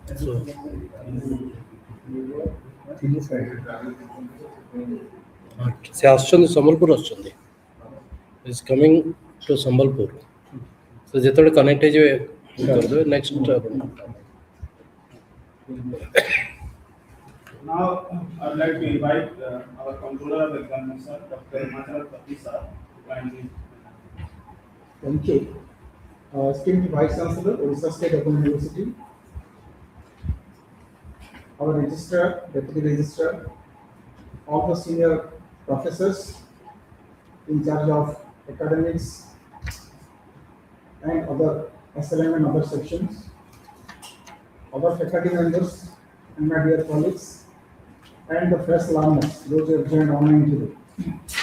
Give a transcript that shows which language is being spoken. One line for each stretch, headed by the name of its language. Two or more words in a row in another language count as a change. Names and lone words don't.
Odia: ସେ ଆସୁଛନ୍ତି, ସମ୍ବଲପୁର ଆସୁଛନ୍ତି।
English: is coming to Sambalpur.
Odia: ସେ ଯେତେବେଳେ କନେକ୍ଟ ହେଇଯିବେ କରିଦେବେ ନେକ୍ସଟ।
English: Now, I'd like to invite our controller of examination, Dr. Himachal Pati sir, to kindly. Thank you. Esteemed Vice Chancellor, Odisha State Open University, our Registrar, Deputy Registrar, all the senior professors in charge of academics and other SLM and other sections, other faculty members, and my dear colleagues, and the fresh learners, those who have joined online today.